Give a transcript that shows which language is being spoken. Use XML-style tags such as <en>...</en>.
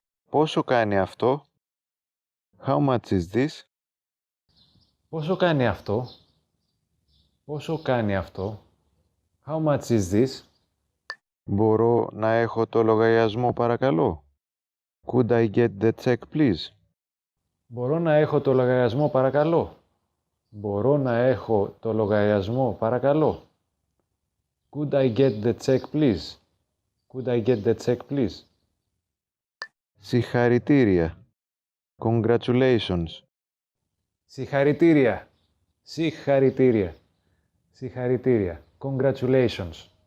<el>Πόσο κάνει αυτό?</el> <en>How much is this?</en> <el>Πόσο κάνει αυτό? Πόσο κάνει αυτό?</el> <en>How much is this?</en> <el>Μπορώ να έχω το λογαριασμό παρακαλώ?</el> <en>Could I get the check please?</en> <el>Μπορώ να έχω το λογαριασμό παρακαλώ? Μπορώ να έχω το λογαριασμό παρακαλώ?</el> <en>Could I get the check please? Could I get the check please?</en> <el>Συγχαρητήρια.</el> <en>Congratulations.</en> <el>Συγχαρητήρια. Συγχαρητήρια. Συγχαρητήρια.</el> <en>Congratulations.</en>